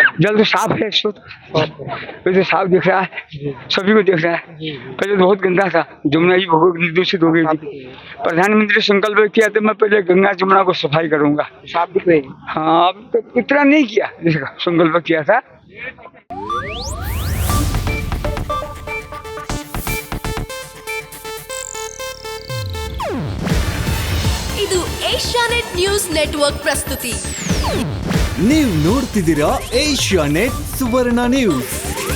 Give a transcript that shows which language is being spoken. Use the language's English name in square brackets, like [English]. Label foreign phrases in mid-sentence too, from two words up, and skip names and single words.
[Hindi] जल तो साफ है, तो साफ दिख रहा है, सभी को दिख रहा है। पहले तो बहुत गंदा था, जमुना जी बहुत निर्दूषित हो गई थी। प्रधानमंत्री संकल्प किया तो मैं पहले गंगा जमुना को सफाई करूंगा। साफ दिख रही है? हाँ, अब तो इतना नहीं किया जिसका संकल्प किया था। [Kannada] ಇದು ಏಷ್ಯಾನೆಟ್ ನ್ಯೂಸ್ ನೆಟ್ವರ್ಕ್ ಪ್ರಸ್ತುತಿ. ನೀವು ನೋಡ್ತಿದ್ದೀರಾ ಏಷ್ಯಾನೆಟ್ ಸುವರ್ಣ ನ್ಯೂಸ್.